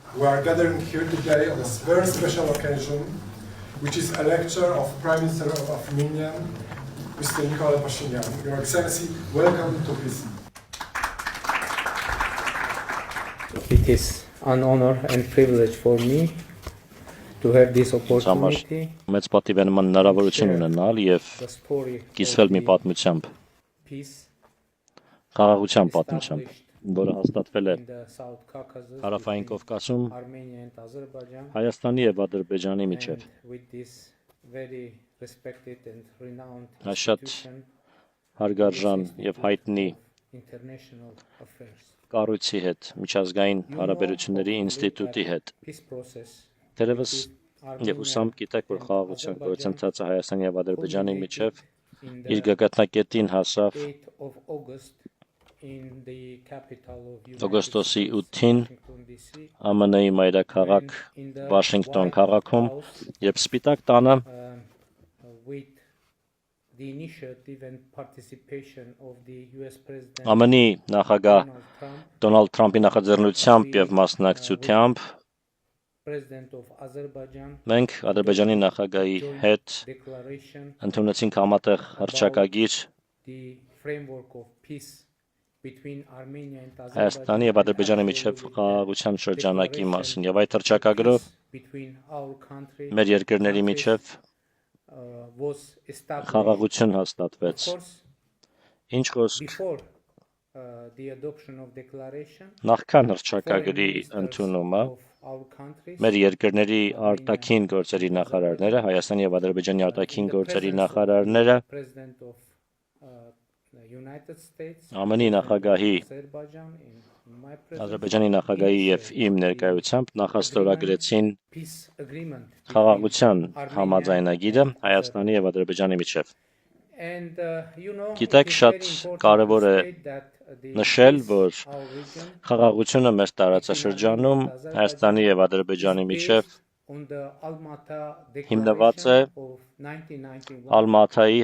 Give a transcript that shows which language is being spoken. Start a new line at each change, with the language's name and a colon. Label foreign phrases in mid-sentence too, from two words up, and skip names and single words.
English: We are gathering here today on a very special occasion, which is a lecture of Prime Minister of Armenia, Mr. Nikol Pashinyan. Your Excellency, welcome to peace. It is an honor and privilege for me to have this opportunity
Armenian: մեծ պատիվ է նման հնարավորություն ունենալ եւ
English: the story
Armenian: կիսվել մի
English: of the
Armenian: պատմությամբ,
English: peace
Armenian: խաղաղության պատմությամբ, որը հաստատվել է
English: in the South Caucasus
Armenian: Հարավային
English: between
Armenian: Կովկասում
English: Armenia and Azerbaijan,
Armenian: Հայաստանի եւ Ադրբեջանի
English: and
Armenian: միջև։
English: with this very respected and renowned
Armenian: Այս շատ
English: institution,
Armenian: հարգարժան եւ հայտնի
English: international affairs.
Armenian: կառույցի հետ, միջազգային հարաբերությունների ինստիտուտի հետ։
English: Peace process
Armenian: Դերևս
English: between
Armenian: եւ ուսամ գիտեք, որ խաղաղության գործընթացը Հայաստանի եւ Ադրբեջանի միջև
English: in
Armenian: իր
English: the
Armenian: գագաթնակետին հասավ
English: 8th of August in the capital of United
Armenian: օգոստոսի
English: States,
Armenian: 8-ին
English: Washington, D.C.
Armenian: ԱՄՆ-ի մայրաքաղաք
English: in the
Armenian: Վաշինգտոն
English: White
Armenian: քաղաքում
English: House,
Armenian: եւ Սպիտակ տանը
English: with the initiative and participation of the U.S. President
Armenian: ԱՄՆ-ի նախագահ
English: Donald Trump,
Armenian: Դոնալդ Թրամփի նախաձեռնությամբ եւ մասնակցությամբ
English: President of Azerbaijan,
Armenian: մենք Ադրբեջանի նախագահի հետ
English: declaration
Armenian: ընդունեցինք համատեղ հռչակագիր
English: the framework of peace between Armenia and
Armenian: Հայաստանի եւ Ադրբեջանի միջև խաղաղության շրջանակի մասին եւ այդ հռչակագրով
English: between our country
Armenian: մեր երկրների միջև
English: was established.
Armenian: խաղաղություն
English: Of
Armenian: հաստատվեց։
English: course,
Armenian: Ինչ խոսք
English: before the adoption of declaration,
Armenian: նախքան
English: foreign
Armenian: հռչակագրի
English: ministers
Armenian: ընդունումը
English: of our countries
Armenian: մեր երկրների արտաքին գործերի նախարարները, Հայաստանի եւ Ադրբեջանի արտաքին գործերի նախարարները
English: President of the United States,
Armenian: ԱՄՆ-ի նախագահի,
English: Azerbaijan, in my presence,
Armenian: Ադրբեջանի նախագահի եւ իմ ներկայությամբ նախաստորագրեցին
English: peace agreement
Armenian: խաղաղության
English: Armenia
Armenian: համաձայնագիրը
English: and
Armenian: Հայաստանի եւ Ադրբեջանի միջև։
English: And
Armenian: Գիտեք, շատ կարևոր է նշել, որ խաղաղությունը մեր տարածաշրջանում Հայաստանի եւ Ադրբեջանի միջև հիմնված է Ալմաթայի